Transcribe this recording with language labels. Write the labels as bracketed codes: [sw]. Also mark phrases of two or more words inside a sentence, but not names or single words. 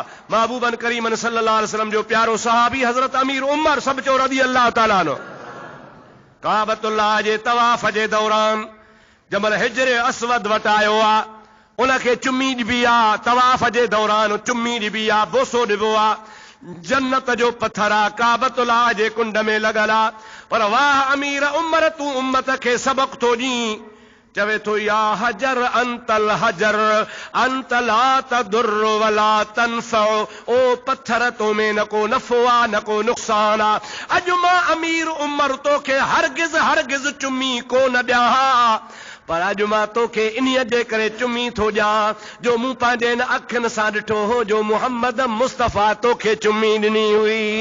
[sd] महबूबन करीमन [ar] صلى الله عليه وسلم [sd] जो प्यारो सहाबी हज़रत अमीर उमर सभु चो [ar] رضي الله تعالى عنه [sd] काबतुल्लाह जे तवाफ़ जे दौरान जमल हिजर असवद वटि आयो आहे, उनखे चुमी ॾिबी आहे, तवाफ़ जे दौरान चुमी ॾिबी आहे, बोसो ॾिबो आहे, जन्नत जो पत्थर आहे, काबतुल्लाह जे कुंड में लॻल आहे। पर वाह अमीर उमर तूं उम्मत खे सबक़ थो ॾीं, चवे थो [ar] يا حجر أنت الحجر أنت لا تضر ولا تنفع, [sd] ओ पत्थर तो में न को नफ़ो आ न को नुक़सान आ। अॼु मां अमीर उमर तोखे हरगिज़ हरगिज़ चुमी कोन ॾियां, पर अॼु मां तोखे इन्हीअ जे करे चुमी थो ॾियां जो मूं पंहिंजे इन अखियुनि सां ॾिठो हो जो मुहम्मद मुस्तफ़ा तोखे चुमी ॾिनी हुई।